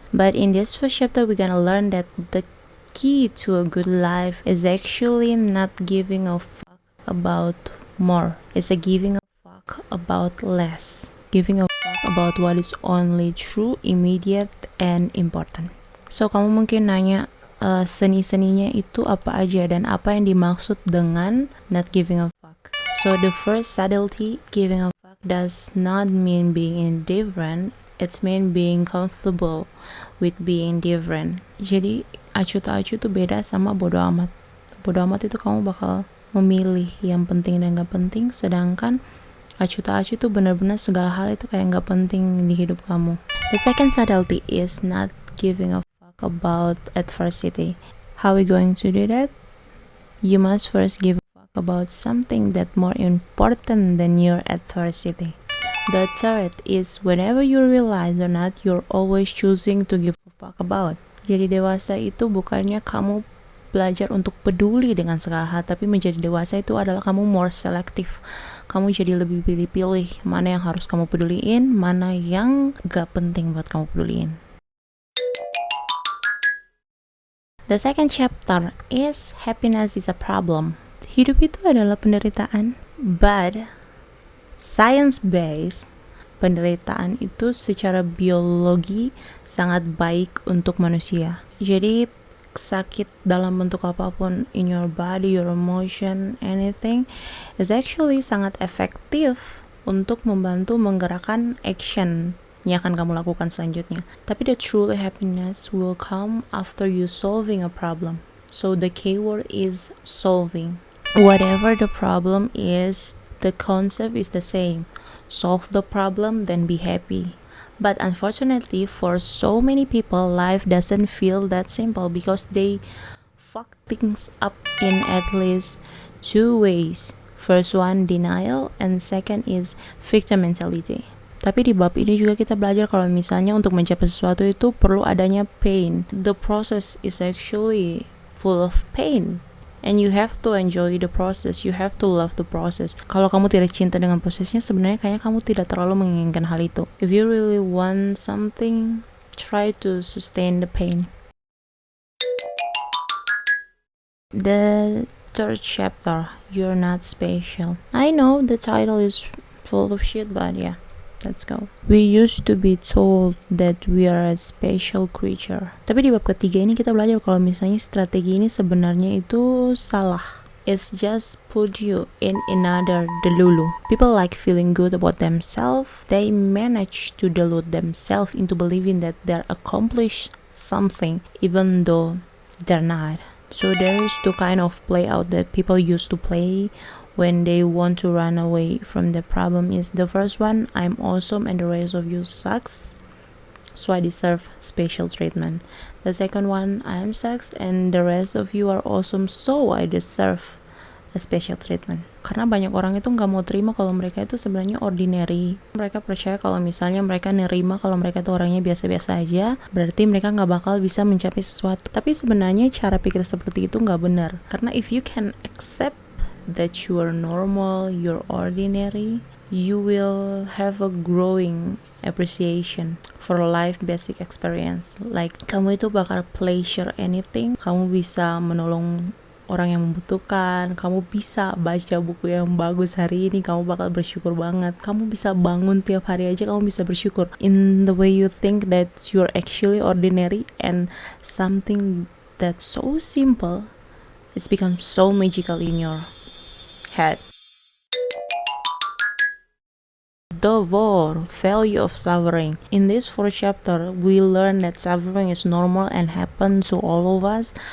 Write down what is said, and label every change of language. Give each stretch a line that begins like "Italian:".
English: But in this first chapter, we're gonna learn that the key to a good life is actually not giving a fuck about more. It's a giving a fuck about less. Giving a fuck about what is only true, immediate, and important.
Indonesian: So, kamu mungkin nanya, seni-seninya itu apa aja dan apa yang dimaksud dengan
English: not giving a fuck. So, the first subtlety, giving a fuck does not mean being indifferent. It's mean being comfortable with being different.
Indonesian: Jadi acuh tak acuh itu beda sama bodo amat. Bodo amat itu kamu bakal memilih yang penting dan gak penting, sedangkan acuh tak acuh itu benar-benar segala hal itu kayak gak penting di hidup kamu.
English: The second subtlety is not giving a fuck about adversity. How are we going to do that? You must first give a fuck about something that's more important than your adversity. The third is whenever you realize or not, you're always choosing to give a fuck about.
Indonesian: Jadi dewasa itu bukannya kamu belajar untuk peduli dengan segala hal, tapi menjadi dewasa itu adalah kamu
English: more selective.
Indonesian: Kamu jadi lebih pilih-pilih mana yang harus kamu peduliin, mana yang gak penting buat kamu peduliin.
English: The second chapter is happiness is a problem.
Indonesian: Hidup itu adalah penderitaan,
English: but science-based,
Indonesian: penderitaan itu secara biologi sangat baik untuk manusia. Jadi sakit dalam bentuk apapun
English: in your body, your emotion, anything is actually
Indonesian: sangat efektif untuk membantu menggerakkan action yang akan kamu lakukan selanjutnya. Tapi
English: the true happiness will come after you solving a problem. So the keyword is solving. Whatever the problem is, the concept is the same. Solve the problem, then be happy. But unfortunately, for so many people, life doesn't feel that simple because they fuck things up in at least two ways. First one, denial, and second is victim mentality.
Indonesian: Tapi di bab ini juga kita belajar kalau misalnya untuk mencapai sesuatu itu perlu adanya pain.
English: The process is actually full of pain. And you have to enjoy the process, you have to love the process.
Indonesian: Kalau kamu tidak cinta dengan prosesnya, sebenarnya kayaknya kamu tidak terlalu menginginkan hal itu.
English: If you really want something, try to sustain the pain. The third chapter, you're not special. I know the title is full of shit, but yeah. Let's go. We used to be told that we are a special creature.
Indonesian: Tapi di bab ketiga ini kita belajar kalau misalnya strategi ini sebenarnya itu salah.
English: It's just put you in another delulu. People like feeling good about themselves. They manage to delude themselves into believing that they're accomplished something even though they're not. So there is two kind of play out that people used to play when they want to run away from the problem. Is the first one, I'm awesome and the rest of you sucks, so I deserve special treatment. The second one, I'm sucks and the rest of you are awesome, so I deserve a special treatment.
Indonesian: Karena banyak orang itu nggak mau terima kalau mereka itu sebenarnya ordinary. Mereka percaya kalau misalnya mereka nerima kalau mereka itu orangnya biasa-biasa aja, berarti mereka nggak bakal bisa mencapai sesuatu. Tapi sebenarnya cara pikir seperti itu nggak benar.
English: Karena if you can accept that you are normal, you're ordinary, you will have a growing appreciation for life basic experience. Like
Indonesian: kamu itu bakal
English: pleasure anything,
Indonesian: kamu bisa menolong orang yang membutuhkan, kamu bisa baca buku yang bagus hari ini, kamu bakal bersyukur banget. Kamu bisa bangun tiap hari aja, kamu bisa bersyukur.
English: In the way you think that you're actually ordinary and something that's so simple, it's become so magical in your head. The war, value of suffering. In this fourth chapter, we learn that suffering is normal and happens to all of us.